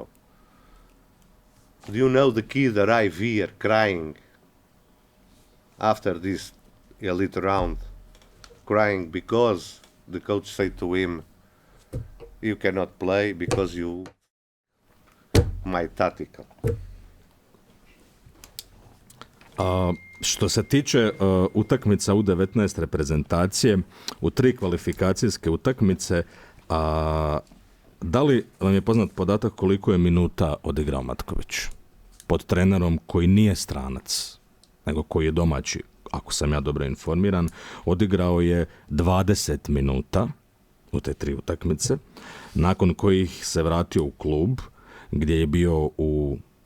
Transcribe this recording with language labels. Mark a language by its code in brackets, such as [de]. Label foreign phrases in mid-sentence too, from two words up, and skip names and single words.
[en] Do you know the kid arrived here crying after this elite round, crying because the coach said to him, you cannot play because you my tactical. [hr] Što se tiče utakmica U19 reprezentacije, u 3 kvalifikacijske utakmice, da li vam je poznat podatak koliko je minuta odigrao Matković? Pod trenerom koji nije stranac, nego koji je domaći, ako sam ja dobro informiran, odigrao je 20 minuta u te 3 utakmice, nakon kojih se vratio u klub, gdje je bio u